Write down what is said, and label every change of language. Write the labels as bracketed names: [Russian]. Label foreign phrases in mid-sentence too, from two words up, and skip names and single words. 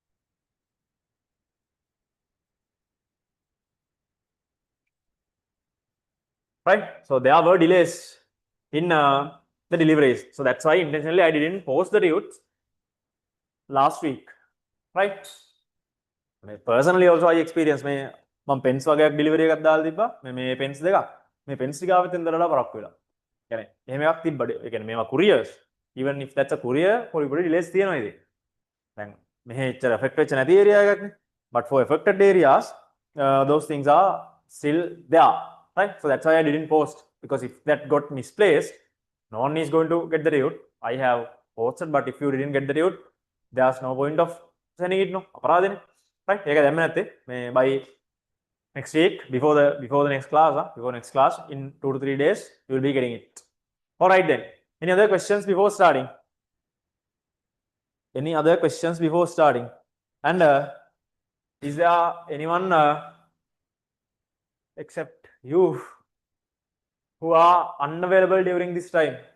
[English] Right, so there were delays in the deliveries, so that's why intentionally I didn't post the tutes last week, right? Personally also I experienced [Sinhala] මේ මම pens වගේක් delivery එකක් දාලා තිබ්බා. මේ pens දෙකක්, මේ pens ටික ආවෙත් එන්දරලා පරක්කු වෙලා. يعني එහෙම එකක් තිබ්බ. ඒ කියන්නේ මේවා [English] couriers, even if that's a courier, [Sinhala] පොඩි delays තියෙනවා ඉතින්. දැන් මෙහෙ එච්චර affect වෙච්ච නැති area එකක්නේ. [English] But for affected areas, those things are still there, right? So that's why I didn't post, because if that got misplaced, no one is going to get the tute. I have posted, but if you didn't get the tute, there's no point of sending it, no? [Sinhala] අපරාධනේ. Right? ඒක දැම්ම නැත්තේ. [English] මේ by next week, before the next class, before next class, in 2 to 3 days, you will be getting it. All right then. Any other questions before starting? Any other questions before starting? And is there anyone except you who are unavailable during this time?